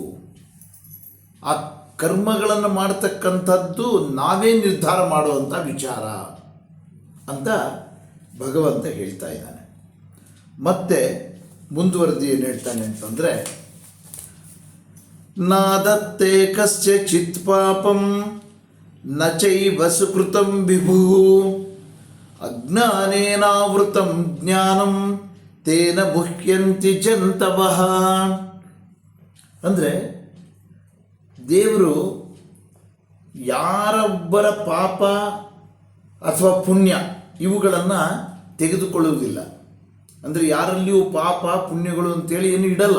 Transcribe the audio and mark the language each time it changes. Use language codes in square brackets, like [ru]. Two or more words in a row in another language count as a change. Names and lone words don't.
[kn] ಆ ಕರ್ಮಗಳನ್ನು ಮಾಡತಕ್ಕಂಥದ್ದು ನಾವೇ ನಿರ್ಧಾರ ಮಾಡುವಂಥ ವಿಚಾರ ಅಂತ ಭಗವಂತ ಹೇಳ್ತಾ ಇದ್ದಾನೆ. ಮತ್ತೆ ಮುಂದುವರೆದು ಏನು ಹೇಳ್ತಾನೆ ಅಂತಂದರೆ, [sa] ನಾದತ್ತೇ ಕಸ್ಯಚಿತ್ ಪಾಪಂ ನ ಚೈವ ಸುಕೃತಂ ವಿಭು ಅಜ್ಞಾನೇನಾವೃತಂ ಜ್ಞಾನಂ ತೇನ ಮುಹ್ಯಂತಿ ಜಂತವಃ. [kn] ಅಂದರೆ ದೇವರು ಯಾರೊಬ್ಬರ ಪಾಪ ಅಥವಾ ಪುಣ್ಯ ಇವುಗಳನ್ನು ತೆಗೆದುಕೊಳ್ಳುವುದಿಲ್ಲ. ಅಂದರೆ ಯಾರಲ್ಲಿಯೂ ಪಾಪ ಪುಣ್ಯಗಳು ಅಂತೇಳಿ ಏನು ಇಡಲ್ಲ.